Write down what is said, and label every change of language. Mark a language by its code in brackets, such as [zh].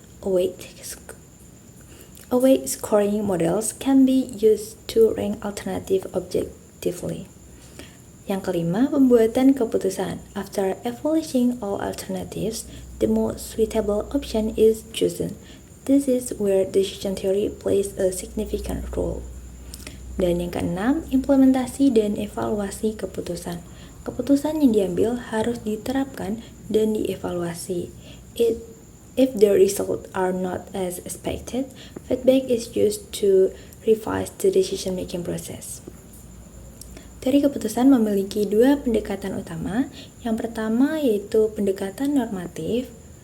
[en] Awake scoring models can be used to rank alternative objectively. [id] Yang kelima, pembuatan keputusan. [en] After evaluating all alternatives, the most suitable option is chosen. This is where decision theory plays a significant role. [id] Dan yang keenam, implementasi dan evaluasi keputusan. Keputusan yang diambil harus diterapkan dan dievaluasi. [en] If the results are not as expected, feedback is used to revise the decision-making process. [id] Teori keputusan memiliki dua pendekatan utama. Yang pertama yaitu pendekatan normatif.